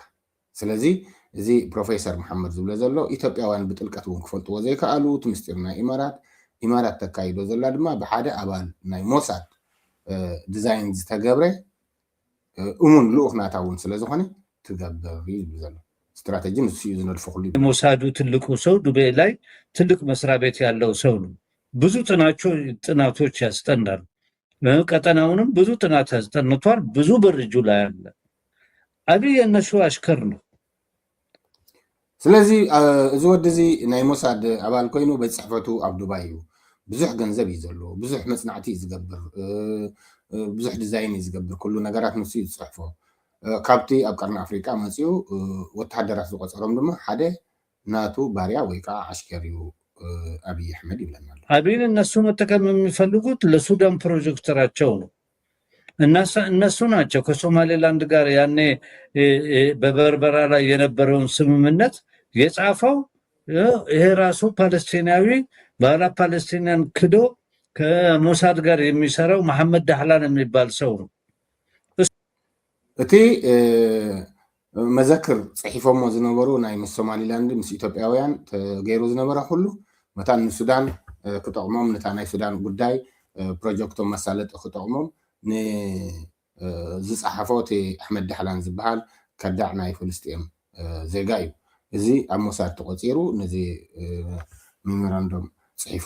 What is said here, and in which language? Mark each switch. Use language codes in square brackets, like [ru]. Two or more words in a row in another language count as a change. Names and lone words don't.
[ti] ስለዚ እዚ ፕሮፌሰር መሐመድ ዝብሎ ዘሎ ኢትዮጵያውያን ብጥልቀት እውን ክፈልጥዎ ዘይከኣሉ እቲ ምስጢር ናይ ኢማራት ተካይዶ ዘላ ድማ ብሓደ ኣባል ናይ ሞሳድ ዲዛይን ዝተገብረ እሙን ልኡክ ናታ እውን ስለዝኾነ ትገብር እዩ ዝብል ዘሎ ስትራቴጂ ንሱ እዩ ዝነድፎ ኩሉ። [am] ሞሳዱ ትልቁ ሰው ዱቤ ላይ ትልቅ መስሪያ ቤት ያለው ሰው ነው። ብዙ ጥናቶች ያስጠናል። ቀጠናውንም ብዙ ጥናት ያስጠንቷል። ብዙ ብር እጁ ላይ አለ። አብይ የነሱ አሽከር ነው። [ti] ስለዚ እዚ ወዲ እዚ ናይ ሞሳድ ኣባል ኮይኑ ቤት ፅሕፈቱ ኣብ ዱባይ እዩ። ብዙሕ ገንዘብ እዩ ዘለዎ፣ ብዙሕ መፅናዕቲ እዩ ዝገብር፣ ብዙሕ ዲዛይን እዩ ዝገብር፣ ኩሉ ነገራት ንሱ እዩ ዝፅሕፎ። ካብቲ ኣብ ቀርኒ ኣፍሪካ መፅኡ ወተሃደራት ዝቆፀሮም ድማ ሓደ ናቱ ባርያ ወይ ከዓ ዓሽከር እዩ አብይ አሕመድ ይብለናል። [am] አብይን እነሱ መጠቀም የሚፈልጉት ለሱዳን ፕሮጀክተራቸው ነው። እነሱ ናቸው ከሶማሌላንድ ጋር ያኔ በበርበራ ላይ የነበረውን ስምምነት የጻፈው ይሄ ራሱ ፓለስቲናዊ ባላ ፓለስቲናን ክዶ ከሞሳድ ጋር የሚሰራው መሐመድ ዳህላን የሚባል ሰው ነው። [ti] እቲ መዘክር ጽሒፎሞ ዝነበሩ ናይ ምስ ሶማሊላንድ ምስ ኢትዮጵያውያን ተገይሩ ዝነበረ ሁሉ መታ ንሱዳን ክጠቕሞም ነታ ናይ ሱዳን ጉዳይ ፕሮጀክቶም መሳለጢ ክጠቕሞም ንዝፀሓፎ እቲ ኣሕመድ ዳሕላን ዝበሃል ከዳዕ ናይ ፍልስጤም ዜጋ እዩ። እዚ ኣብ ሞሳድ ተቆፂሩ ነዚ ሜሞራንዶም ፅሒፍዎ